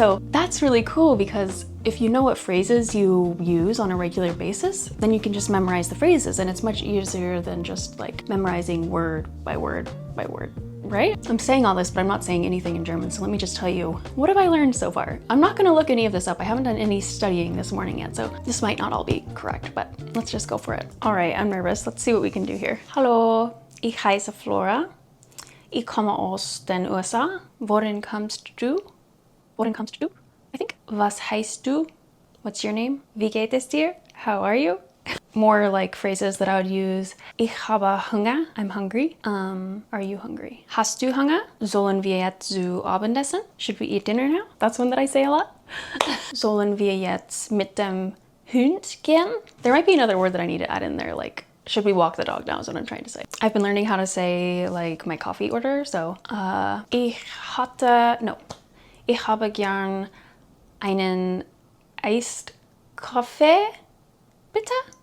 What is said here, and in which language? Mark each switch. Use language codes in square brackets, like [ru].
[en] So that's really cool because if you know what phrases you use on a regular basis, then you can just memorize the phrases and it's much easier than just like memorizing word by word by word, right? I'm saying all this, but I'm not saying anything in German, so let me just tell you, what have I learned so far? I'm not gonna look any of this up. I haven't done any studying this morning yet, so this might not all be correct, but let's just go for it. All right, I'm nervous. Let's see what we can do here. [de] Hallo, ich heiße Flora. Ich komme aus den USA. Worin kommst du? Worin kommst du? I think. Was heißt du? What's your name? Wie geht es dir? How are you? [en] More like phrases that I would use. [de] Ich habe Hunger. I'm hungry. Are you hungry? Hast du Hunger? Sollen wir jetzt zu Abendessen? [en] Should we eat dinner now? That's one that I say a lot. [de] Sollen wir jetzt mit dem Hund gehen? [en] There might be another word that I need to add in there, like should we walk the dog now is what I'm trying to say. I've been learning how to say like my coffee order, so ich habe gern einen iced Kaffee, bitte?